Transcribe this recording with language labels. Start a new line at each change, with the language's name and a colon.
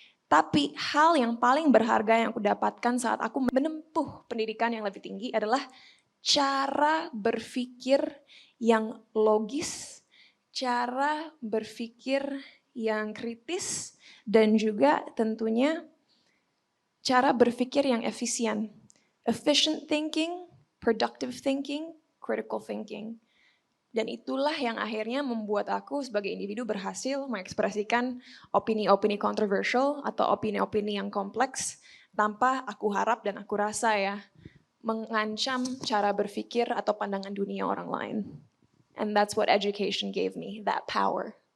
Indonesian: Tapi hal yang paling berharga yang aku dapatkan saat aku menempuh pendidikan yang lebih tinggi adalah cara berpikir yang logis, cara berpikir yang kritis, dan juga tentunya cara berpikir yang efisien.
English: Efficient thinking, productive thinking, critical thinking.
Indonesian: Dan itulah yang akhirnya membuat aku sebagai individu berhasil mengekspresikan opini-opini kontroversial atau opini-opini yang kompleks tanpa aku harap dan aku rasa ya mengancam cara berpikir atau pandangan dunia orang lain.
English: And that's what education gave me, that power.